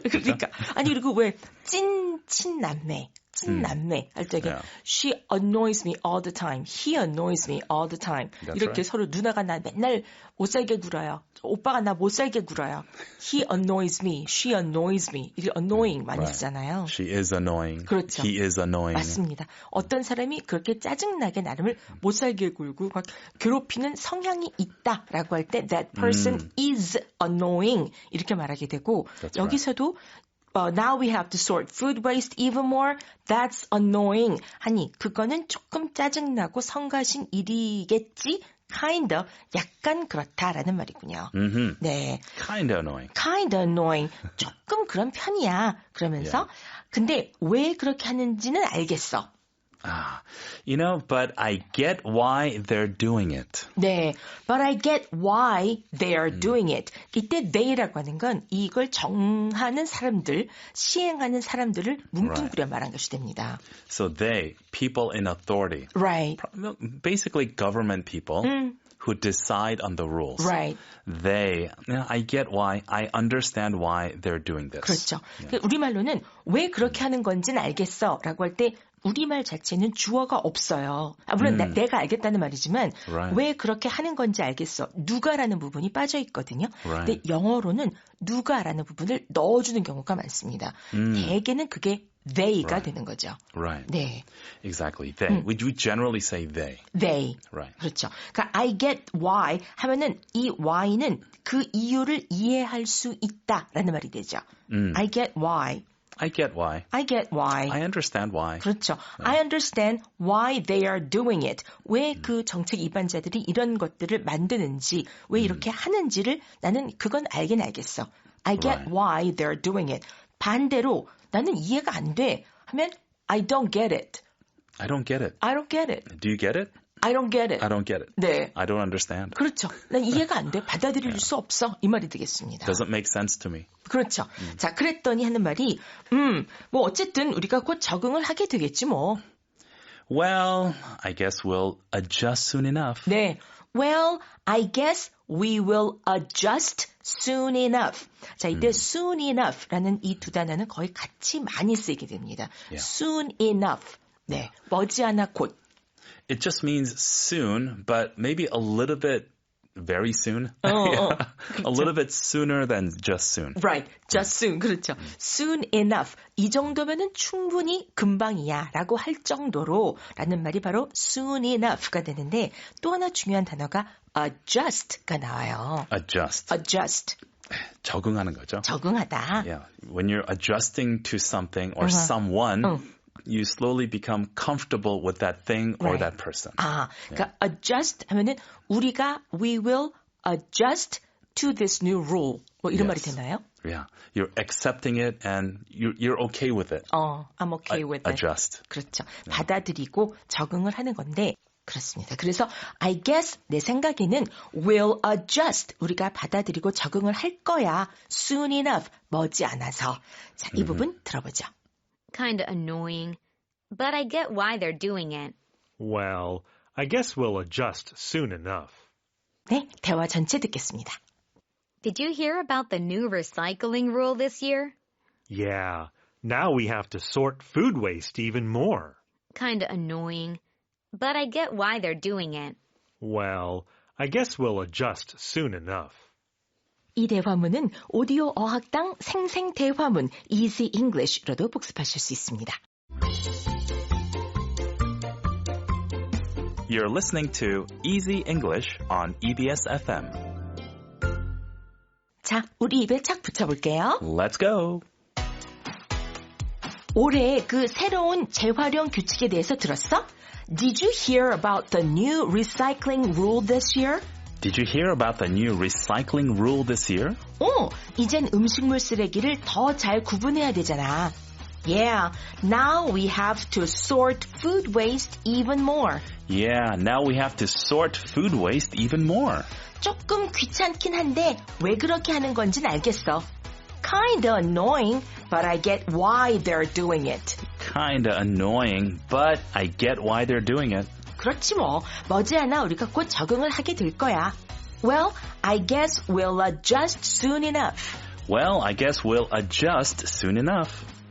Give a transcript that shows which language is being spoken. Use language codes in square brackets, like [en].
[ko] 그러니까 아니 그리고 왜 친남매 할 때 [en] Yeah. she annoys me all the time. He annoys me all the time. That's [ko] 이렇게 서로 누나가 나 맨날 못 살게 굴어요. 오빠가 나 못 살게 굴어요. [en] He annoys me. She annoys me. [ko] 이게 [en] annoying 많이 Right. [ko] 쓰잖아요. [en] She is annoying. [ko] 그렇죠. [en] He is annoying. [ko] 맞습니다. 어떤 사람이 그렇게 짜증나게 나름을 못 살게 굴고 막 괴롭히는 성향이 있다라고 할 때 [en] that person is annoying [ko] 이렇게 말하게 되고 [en] That's [ko] 여기서도 [en] now we have to sort food waste even more. That's annoying. [ko] 하니 그거는 조금 짜증나고 성가신 일이겠지. kind of 약간 그렇다라는 말이군요. 네. [en] Kind of annoying. kind of annoying. [ko] 조금 그런 편이야. 그러면서 근데 왜 그렇게 하는지는 알겠어. [en] But I get why they're doing it. 네, but I get why they are doing it. [ko] 이때 they라고 하는 건 이걸 정하는 사람들, 시행하는 사람들을 뭉뚱그려 말한 것이 됩니다. [en] So they, people in authority, Right, basically government people who decide on the rules. right. I get why, I understand why they're doing this. [ko] 그렇죠. 우리말로는 왜 그렇게 하는 건지는 알겠어 라고 할 때 우리말 자체는 주어가 없어요. 물론 내가 알겠다는 말이지만 [en] Right. [ko] 왜 그렇게 하는 건지 알겠어. 누가라는 부분이 빠져 있거든요. [en] Right. [ko] 근데 영어로는 누가라는 부분을 넣어주는 경우가 많습니다. 대개는 그게 they가 되는 거죠. [en] Right. [ko] 네, [en] Exactly. They. We generally say they. they. Right. [ko] 그렇죠. 그러니까 [en] I get why [ko] 하면은 이 why는 그 이유를 이해할 수 있다라는 말이 되죠. [en] I get why. I get why. I get why. I understand why. [ko] 그렇죠. [en] I understand why they are doing it. [ko] 왜 그 정책 입안자들이 이런 것들을 만드는지, 왜 이렇게 하는지를 나는 그건 알긴 알겠어. [en] I get Right. why they're doing it. [ko] 반대로 나는 이해가 안 돼. 하면 [en] I don't get it. I don't get it. I don't get it. Do you get it? I don't get it. I don't get it. [ko] 네. [en] I don't understand. [ko] 그렇죠. 난 이해가 안 돼. 받아들일 수 없어. 이 말이 되겠습니다. [en] Doesn't make sense to me. [ko] 그렇죠. 자, 그랬더니 하는 말이 뭐 어쨌든 우리가 곧 적응을 하게 되겠지 뭐. [en] Well, I guess we'll adjust soon enough. [ko] 네. [en] Well, I guess we will adjust soon enough. [ko] 자, 이때 soon enough라는 이 두 단어는 거의 같이 많이 쓰이게 됩니다. [en] Yeah. soon enough. [ko] 네. 머지않아 곧. [en] It just means soon, but maybe a little bit very soon. A little bit sooner than just soon. Right. just soon. [ko] 그렇죠. [en] soon enough. [ko] 이 정도면은 충분히 금방이야 라고 할 정도로 라는 말이 바로 soon enough가 되는데 또 하나 중요한 단어가 adjust가 나와요. [en] Adjust. adjust. [ko] 적응하는 거죠. 적응하다. [en] Yeah. When you're adjusting to something or someone, you slowly become comfortable with that thing or Right. that person. [ko] 그러니까 adjust 하면은 우리가 [en] we will adjust to this new rule. [ko] 뭐 이런 말이 [en] Yes. [ko] 되나요? [en] Yeah. You're accepting it and you're okay with it. I'm okay with it. Adjust. [ko] 그렇죠. 받아들이고 적응을 하는 건데 그렇습니다. 그래서 [en] I guess [ko] 내 생각에는 [en] will adjust [ko] 우리가 받아들이고 적응을 할 거야. [en] soon enough [ko] 머지않아서. 자, 이 부분 들어보죠. [en] Kinda annoying, but I get why they're doing it. Well, I guess we'll adjust soon enough. [ko] 네, 대화 전체 듣겠습니다. [en] Did you hear about the new recycling rule this year? Yeah, now we have to sort food waste even more. Kinda annoying, but I get why they're doing it. Well, I guess we'll adjust soon enough. [ko] 이 대화문은 오디오 어학당 생생 대화문 Easy English로도 복습하실 수 있습니다. [en] You're listening to Easy English on EBS FM. [ko] 자, 우리 입에 착 붙여볼게요. [en] Let's go. [ko] 올해 그 새로운 재활용 규칙에 대해서 들었어? [en] Did you hear about the new recycling rule this year? Did you hear about the new recycling rule this year? [ko] 이젠 음식물 쓰레기를 더 잘 구분해야 되잖아. [en] Yeah, now we have to sort food waste even more. Yeah, now we have to sort food waste even more. [ko] 조금 귀찮긴 한데 왜 그렇게 하는 건지는 알겠어. [en] Kinda annoying, but I get why they're doing it. Kinda annoying, but I get why they're doing it. [ko] 그렇지 뭐. 머지않아 우리가 곧 적응을 하게 될 거야. [en] Well, I guess we'll adjust soon enough. Well, I guess we'll adjust soon enough.